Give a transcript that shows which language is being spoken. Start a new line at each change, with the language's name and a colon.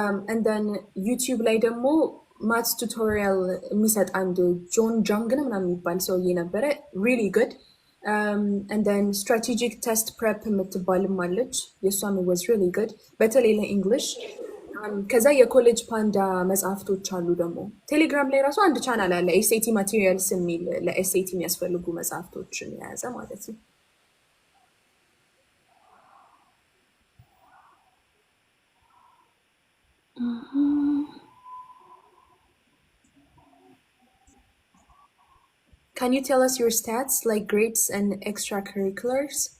Amharic: And then YouTube ላይ ደግሞ maths tutorial የሚሰጥ አንድ ጆን ጃንግ ነው ምናምን የሚባል ሰውዬ ነበረ
English: really good.
Amharic: And then strategic test prep የምትባልም አለች የሷም
English: was really good
Amharic: በተለይ ለእንግሊሽ ከዛ የኮሌጅ ፓንዳ መጽሐፍቶች አሉ። ደግሞ ቴሌግራም ላይ ራሱ አንድ ቻናል አለ ኤስኤቲ ማቴሪያልስ የሚል ለኤስኤቲ የሚያስፈልጉ መጽሐፍቶችን የያዘ ማለት ነው።
English: Can you tell us your stats like grades and extracurriculars?